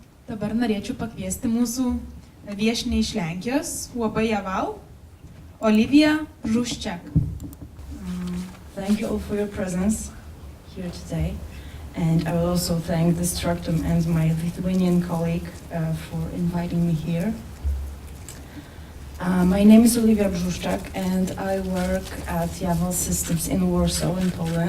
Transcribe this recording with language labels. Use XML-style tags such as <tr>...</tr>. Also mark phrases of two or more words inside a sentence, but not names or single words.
<lt>Dabar norėčiau pakviesti mūsų viešinę iš Lenkijos, UAB Yawal, Oliwia Bruzuszczak.</lt> <en>Thank you all for your presence here today. And I will also thank the STRUCTUM and my Lithuanian colleague for inviting me here. My name is Oliwia Bruzuszczak and I work at Yawal Systems in Warsaw in Poland.</en>